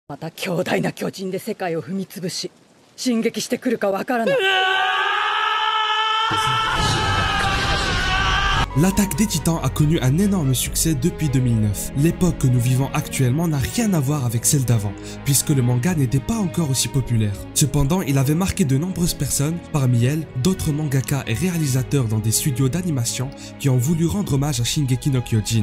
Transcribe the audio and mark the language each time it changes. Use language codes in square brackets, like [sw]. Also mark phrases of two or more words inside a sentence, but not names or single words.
[ja] また強大な巨人で世界を踏み潰し進撃してくるかわからない。 [fr] L'attaque des Titans a connu un énorme succès depuis 2009. L'époque que nous vivons actuellement n'a rien à voir avec celle d'avant, puisque le manga n'était pas encore aussi populaire. Cependant, il avait marqué de nombreuses personnes, parmi elles, d'autres mangaka et réalisateurs dans des studios d'animation qui ont voulu rendre hommage à Shingeki no Kyojin.